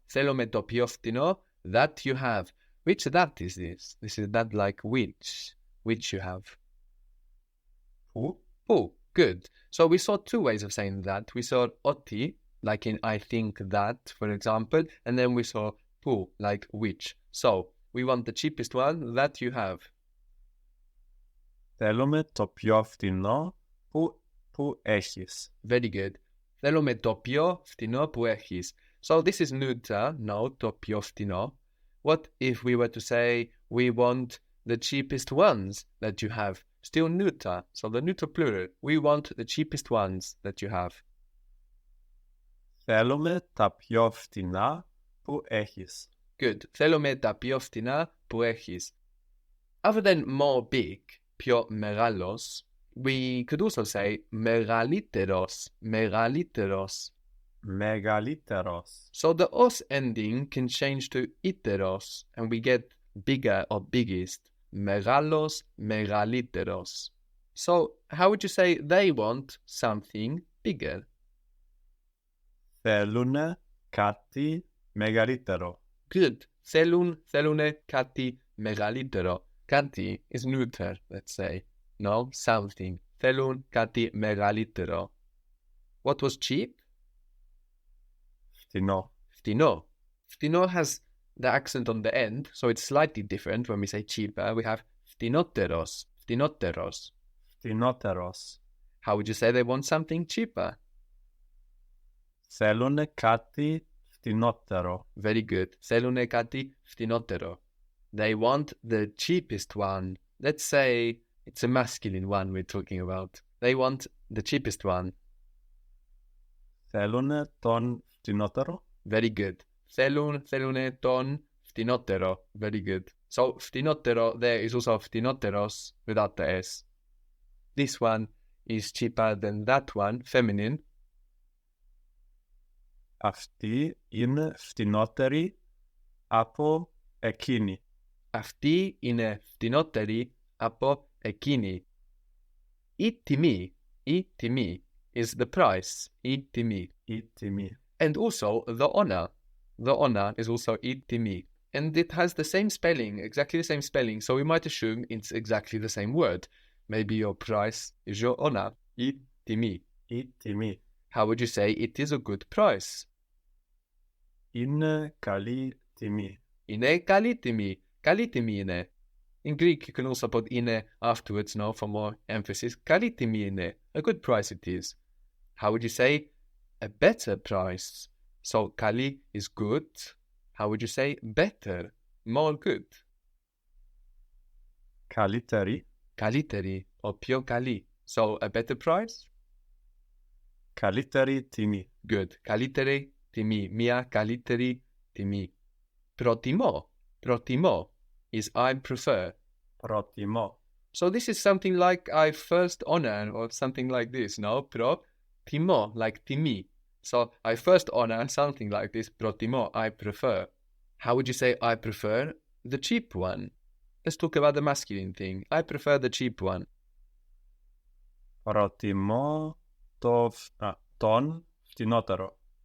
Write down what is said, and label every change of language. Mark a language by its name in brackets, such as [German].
[Greek] Θέλουμε το πιο φτηνό [English] that you have. Which that is this? This is that like which you have. [Greek] Που. [English] Που. Good. So we saw two ways of saying that. We saw [Greek] ότι, [English] like in I think that, for example, and then we saw που, like which. So, we want the cheapest one that you have. [Greek] Θέλουμε το πιο φτηνό που έχεις. [English] Very good. [Greek] Θέλουμε το πιο φτηνό που έχεις. [English] So this is neuter, no, [Greek] το πιο φτηνό. [English] What if we were to say we want the cheapest ones that you have? Still neuter, so the neuter plural. We want the cheapest ones that you have. [Greek] Θέλουμε τα πιο φτηνά που έχεις. [English] Good. [Greek] Θέλουμε τα πιο φτηνά που έχεις. [English] Other than more big, [Greek] πιο μεγάλος, [English] we could also say [Greek] μεγαλύτερος, μεγαλύτερος. Μεγαλύτερος. [English] So the os ending can change to iteros, and we get bigger or biggest. [Greek] Megalos, megaliteros. [English] So how would you say they want something bigger? [Greek] Θέλουνε κάτι μεγαλύτερο. [English] Good. [Greek] Θέλουνε κάτι μεγαλύτερο. [English] Κάτι is neuter, let's say. No, something. [Greek] Θέλουν κάτι μεγαλύτερο. [English] What was cheap? [Greek] Φτηνό. Φτηνό. [English] Φτηνό has the accent on the end, so it's slightly different when we say cheaper. We have [Greek] φτηνότερος, φτηνότερος. Φτηνότερος. [English] How would you say they want something cheaper? [Greek] Θέλουνε κάτι φτηνότερο. [English] Very good. [Greek] Θέλουνε κάτι φτηνότερο. [English] They want the cheapest one. Let's say it's a masculine one we're talking about. They want the cheapest one. [Greek] Θέλουνε τον φτηνότερο. [English] Very good. [Greek] Θέλουνε τον φτηνότερο. [English] Very good. So [Greek] φτηνότερο [English] there is also [Greek] φτηνότερος [English] without the S. This one is cheaper than that one, feminine. [Greek] Αυτή είναι φτηνότερη από εκείνη. Αυτή είναι φτηνότερη από εκείνη. [English] Η τιμή is the price. [Greek] Η τιμή. Η τιμή. [English] And also the honor. The honor is also [Greek] η τιμή. [English] And it has the same spelling, exactly the same spelling, so we might assume it's exactly the same word. Maybe your price is your honor. [Greek] Η τιμή. Η τιμή. [English] How would you say it is a good price? [Greek] Είναι καλή τιμή. Είναι καλή τιμή. Καλή τιμή είναι. In Greek, you can also put είναι afterwards, no, for more emphasis. Καλή τιμή είναι. [English] A good price it is. How would you say a better price? So, [Greek] καλή [English] is good. How would you say better? More good. [Greek] Καλύτερη. Καλύτερη [English] or [Greek] πιο καλή. [English] So, a better price? [Greek] Καλύτερη τιμή. [English] Good. [Greek] Καλύτερη τιμή. Μια καλύτερη τιμή. Προτιμώ. [English] Προτιμώ is I prefer. [Greek] Προτιμώ. [English] So this is something like I first honor or something like this, no? [Greek] Προτιμώ, like τιμή. [English] So I first honor something like this. [Greek] Προτιμώ, [English] I prefer. How would you say I prefer? The cheap one. Let's talk about the masculine thing. I prefer the cheap one. [Greek] Προτιμώ τον φτηνότερο.